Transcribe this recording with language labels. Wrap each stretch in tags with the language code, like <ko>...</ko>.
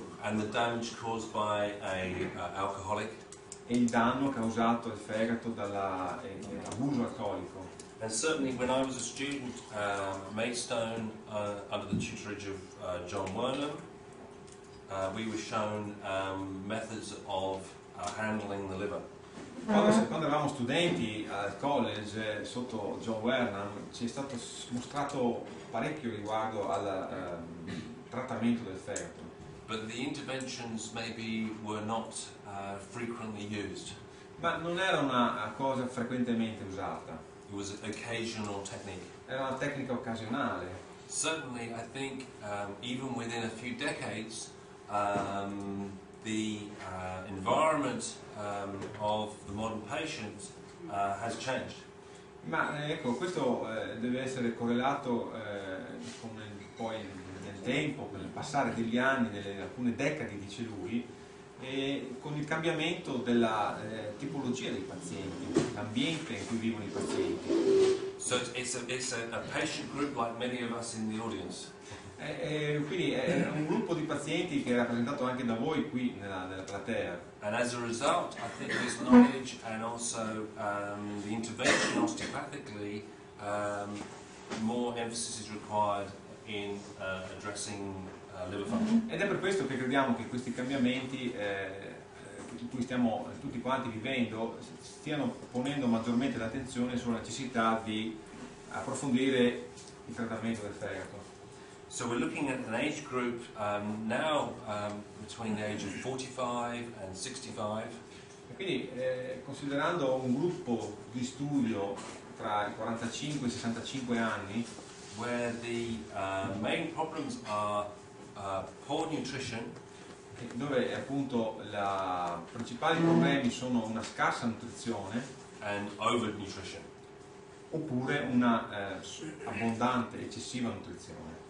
<en>And the damage caused by a alcoholic.</en> <it>E il danno causato al fegato dall'abuso alcolico.</it> <en>And certainly when I was a student at Maidstone, under the tutorage of John Wernham, we were shown methods of handling the liver.</en> <it>Quando eravamo studenti al college sotto John Wernham ci è stato mostrato parecchio riguardo al trattamento del fegato.</it> <en>But the interventions maybe were not frequently used.</en> <it>Ma non era una cosa frequentemente usata.</it> <en>It was an occasional technique.</en> <it>Era una tecnica occasionale.</it> <en>Certainly, I think even within a few decades, the environment of the modern patient has changed.</en> <it>Ma ecco, questo deve essere correlato poi nel tempo, con il passare degli anni, delle alcune decadi, dice lui, e con il cambiamento della tipologia dei pazienti, l'ambiente in cui vivono i pazienti.</it> <en>So it's a patient group like many of us in the audience.</en> <it>Quindi è un gruppo di pazienti che è rappresentato anche da voi qui nella platea.</it> <en>And as a result, I think this knowledge and also the intervention osteopathically, more emphasis is required in addressing liver function.</en> <it>Ed è per questo che crediamo che questi cambiamenti in cui stiamo tutti quanti vivendo stiano ponendo maggiormente l'attenzione sulla necessità di approfondire il trattamento del fegato.</it> <en>So we're looking at an age group now between the age of 45 and 65.</en> <it>E quindi considerando un gruppo di studio tra i 45 e i 65 anni,</it> <en>where the main problems are poor nutrition,</en> <it>dove appunto i principali problemi sono una scarsa nutrizione</it> <en>and overnutrition.</en> <it>Oppure una abbondante, eccessiva nutrizione.</it>